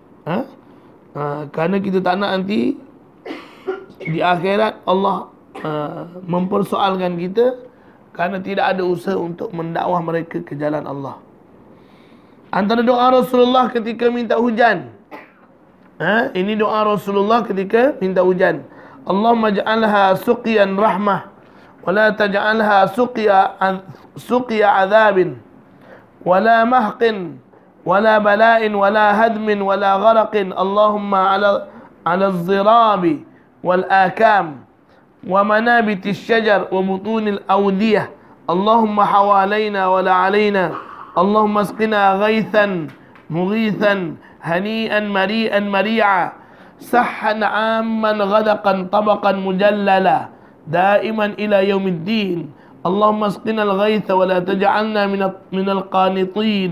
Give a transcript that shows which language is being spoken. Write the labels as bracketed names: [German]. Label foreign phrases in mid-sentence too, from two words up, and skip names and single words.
[Malay] Kerana kita tak nak nanti di akhirat Allah mempersoalkan kita kerana tidak ada usaha untuk mendakwah mereka ke jalan Allah. Antara doa Rasulullah ketika minta hujan, ini doa Rasulullah ketika minta hujan. [Arabic] اللهم اجعلها سقيا رحمة ولا تجعلها سقيا عذاب ولا محق ولا بلاء ولا هدم ولا غرق. اللهم على الظراب والآكام ومنابت الشجر وبطون الأودية. اللهم حوالينا ولا علينا. اللهم اسقنا غيثا مغيثا هنيئا مريئا مريعا سحا عاما غدقا طبقا مجللا دائما إلى يوم الدين. اللهم اسقنا الغيث ولا تجعلنا من القانطين.